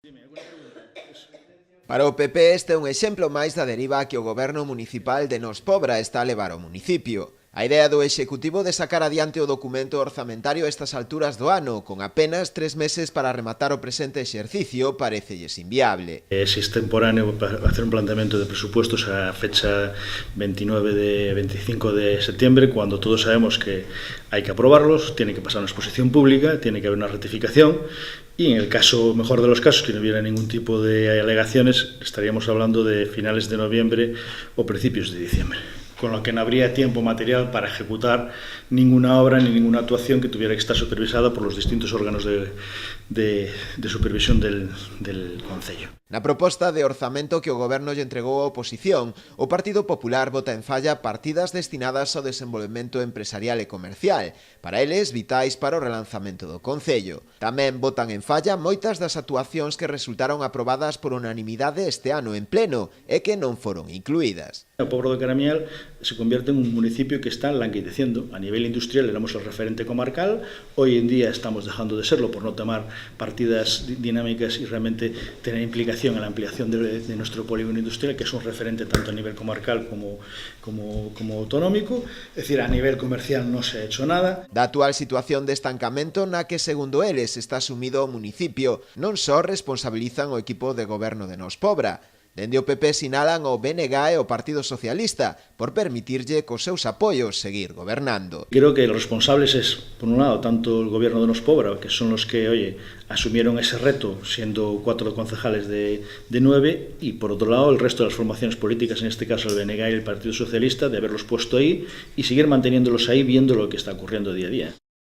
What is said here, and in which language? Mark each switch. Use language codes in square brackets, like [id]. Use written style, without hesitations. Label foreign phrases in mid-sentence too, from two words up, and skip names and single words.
[gl] Para o PP este é un exemplo máis da deriva que o goberno municipal de Nos Pobra está a levar ao municipio. A idea do Executivo de sacar adiante o documento orzamentario a estas alturas do ano, con apenas 3 meses para rematar o presente exercicio, parecelles inviable. [es] Si es extemporáneo para hacer un planteamiento de presupuestos a fecha 25 de septiembre, cuando todos sabemos que hay que aprobarlos, tiene que pasar una exposición pública, tiene que haber una ratificación y en el caso mejor de los casos, que no hubiera ningún tipo de alegaciones, estaríamos hablando de finales de noviembre o principios de diciembre, con lo que no habría tiempo material para ejecutar ninguna obra ni ninguna actuación que tuviera que estar supervisada por los distintos órganos de supervisión del Concello. [gl] Na proposta de orzamento que o goberno lle entregou á oposición, o Partido Popular vota en falla partidas destinadas ao desenvolvemento empresarial e comercial, para eles vitais para o relanzamento do Concello. Tamén votan en falla moitas das actuacións que resultaron aprobadas por unanimidade este ano en pleno e que non foron incluídas. [es] O Pobro de Caramiñal se convierte en un municipio que está languideciendo. A nivel industrial éramos el referente comarcal, hoy en día estamos dejando de serlo por no tomar partidas dinámicas y realmente tener implicación en la ampliación de nuestro polígono industrial, que es un referente tanto a nivel comarcal como autonómico. Es decir, a nivel comercial no se ha hecho nada. [gl] Da actual situación de estancamento na que, segundo eles, está sumido o municipio, non só responsabilizan o equipo de goberno de Nos Pobra. Dende o PP sinalan o BNG e o Partido Socialista por permitirlle cos seus apoios seguir gobernando. [es] Creo que los responsables es, por un lado, tanto el gobierno de Nos Pobra, que son los que, asumieron ese reto siendo 4 concejales de 9, y por otro lado el resto de las formaciones políticas, en este caso el BNG y el Partido Socialista, de haberlos puesto ahí y seguir manteniéndolos ahí viendo lo que está ocurriendo día a día.